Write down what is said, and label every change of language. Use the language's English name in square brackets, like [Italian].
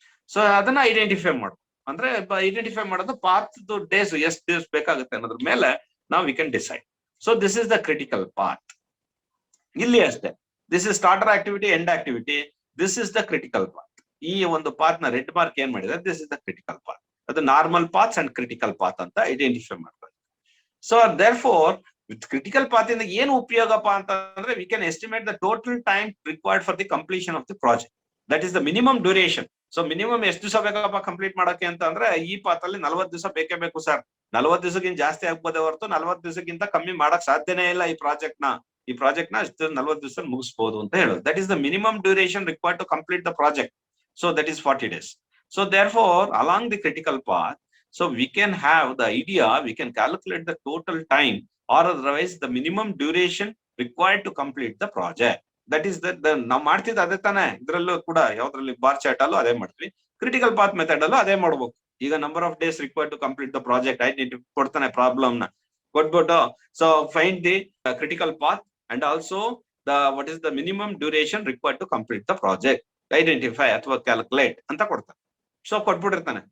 [Kannada] So ಅದನ್ನ identify ಮಾಡು. ಅಂದ್ರೆ ಐಡೆಂಟಿಫೈ ಮಾಡೋದು ಪಾತ್ ಡೇಸ್ ಎಷ್ಟು ಡೇಸ್ ಬೇಕಾಗುತ್ತೆ ಅನ್ನೋದ್ರ ಮೇಲೆ ನಾವು [English] We can decide. So this is the critical path. [Kannada] ಇಲ್ಲಿ ಅಷ್ಟೇ, [English] This is starter activity, end activity, this is the critical path. [Kannada] ಈ ಒಂದು ಪಾತ್ ನ ರೆಡ್ ಮಾರ್ಕ್ ಏನ್ ಮಾಡಿದ್ರೆ [English] This is the critical path. [Kannada] ಅದು normal paths and critical path ಅಂತ identify ಮಾಡ್ಕೊಳ್ಳಿ. [English] so therefore, with critical path [Kannada] ಇಂದ ಏನು ಉಪಯೋಗಪ್ಪ ಅಂತಂದ್ರೆ [English] we can estimate the total time required for the completion of the project. That is the minimum duration. [Kannada] So minimum ಎಷ್ಟು ದಿವಸ ಬೇಕಪ್ಪ complete ಮಾಡಕ್ಕೆ ಅಂತ ಅಂದ್ರೆ ಈ ಪಾತ್ ಅಲ್ಲಿ 40 ದಿವಸ ಬೇಕೇ ಬೇಕು ಸರ್. 40 ದಿವಸಕ್ಕಿಂತ ಜಾಸ್ತಿ ಆಗ್ಬೋದೇ ಹೊರತು 40 ದಿವಸಕ್ಕಿಂತ ಕಮ್ಮಿ ಮಾಡಕ್ ಸಾಧ್ಯನೇ ಇಲ್ಲ. ಈ ಪ್ರಾಜೆಕ್ಟ್ ನ ಅಷ್ಟು 40 ದಿವಸ ಮುಗಿಸಬಹುದು ಅಂತ ಹೇಳೋದು. [English] That is the minimum duration required to complete the project. So that is 40 days. So therefore, along the critical path, so we can have the idea, we can calculate the total time or otherwise the minimum duration required to complete the project. [Kannada] That is ನಾವು ಮಾಡ್ತಿದ್ದ ಅದೇ ತಾನೇ, ಇದ್ರಲ್ಲೂ ಕೂಡ ಯಾವ್ದ್ರಲ್ಲಿ bar chart ಅಲ್ಲೂ ಅದೇ ಮಾಡ್ತೀವಿ, critical path method ಅಲ್ಲೂ ಅದೇ ಮಾಡ್ಬೇಕು. [English] ಈಗ number of days required to complete the project identify ಕೊಡ್ತಾನೆ, [Kannada] ಪ್ರಾಬ್ಲಮ್ ನ ಕೊಟ್ಬಿಟ್ಟು [English] So find the critical path and also the what is the minimum duration required to complete the project, identify ಅಥವಾ calculate ಅಂತ ಕೊಡ್ತಾನೆ. [Kannada] ಸೊ ಕೊಟ್ಬಿಟ್ಟಿರ್ತಾನೆ.